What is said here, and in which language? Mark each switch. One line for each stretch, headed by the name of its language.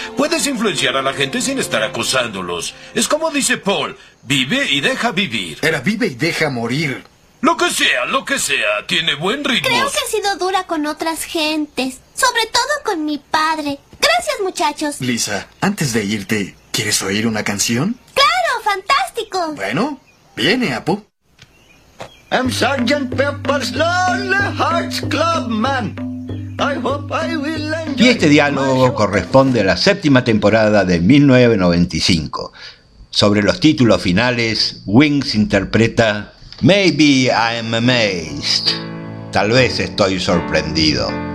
Spanish: Puedes influenciar a la gente sin estar acosándolos. Es como dice Paul, vive y deja vivir. Era vive y deja morir. Lo que sea, lo que sea, tiene buen ritmo. Creo que he sido dura con otras gentes, sobre todo con mi padre. Gracias, muchachos. Lisa, antes de irte, ¿quieres oír una canción? ¡Claro, fantástico! Bueno, viene, Apu.
English: I'm Sergeant Pepper's Lonely Hearts Club Man. I hope I will enjoy.
Spanish: Y este diálogo corresponde a la séptima temporada de 1995. Sobre los títulos finales, Wings interpreta Maybe I'm Amazed. Tal vez estoy sorprendido.